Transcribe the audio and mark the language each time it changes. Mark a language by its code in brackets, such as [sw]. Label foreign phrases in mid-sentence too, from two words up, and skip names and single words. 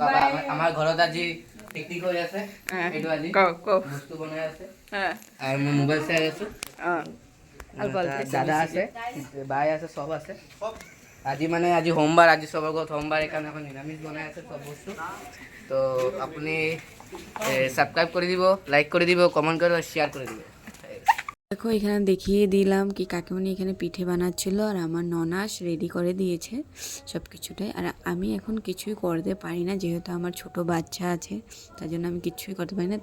[as] আমাৰ ঘৰত আজি পিকনিক হৈ আছে। এইটো আজি বস্তু বনাই আছে আৰু মই মোবাইল চাই আছো। দাদা আছে, বাই আছে, চব আছে। আজি সোমবাৰ, আজি চবৰ ঘৰত সোমবাৰ, সেইকাৰণে এখন নিৰামিষ বনাই আছে চব বস্তু। তো আপুনি সাবস্ক্রাইব করে দিব, লাইক করে দিব, কমেন্ট করে শেয়ার করে দিব। [bn] দেখো এখানে দেখিয়ে দিলাম কি কাকিমণি এখানে পিঠে বানাচ্ছিল, আর আমার ননাস রেডি করে দিয়েছে সব কিছুটাই। আর আমি এখন কিছুই করতে পারি না, যেহেতু আমার ছোট বাচ্চা আছে, তার জন্য আমি কিছুই করতে পারি না।